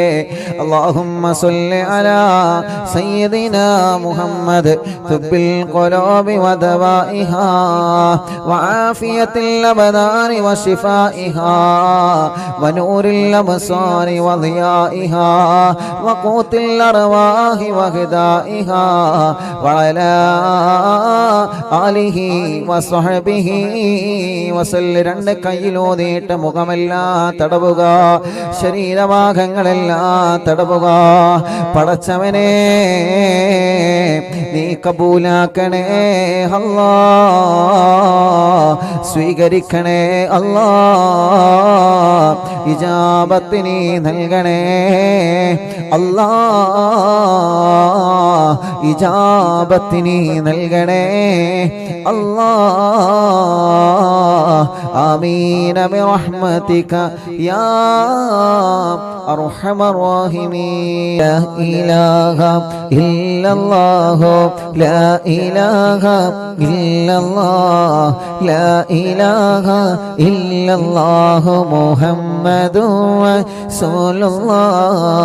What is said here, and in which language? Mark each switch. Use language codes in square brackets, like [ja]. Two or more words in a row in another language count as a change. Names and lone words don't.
[ar] اللهم صل على سيدنا محمد طب القلوب ودوائها وعافية الأبدان وشفائها ونور الأبصار وضيائها وقوت الأرواح وغذائها وعلى آله وصحبه വസല്ല. [ml] രണ്ട് കയ്യിലോതിയിട്ട് മുഖമെല്ലാം തടവുക, ശരീരഭാഗങ്ങളെല്ലാം തടവുക. പടച്ചവനെ നീ കബൂലാക്കണേ അല്ലാ, സ്വീകരിക്കണേ അല്ലാ, ഇജാബത്ത് നീ നൽകണേ അല്ലാ, ഇജാബത്ത് നീ നൽകണേ അല്ലാ. [ar] آمين برحمتك يا أرحم الراحمين. لا إله إلا الله لا إله إلا الله لا إله إلا الله محمد رسول الله.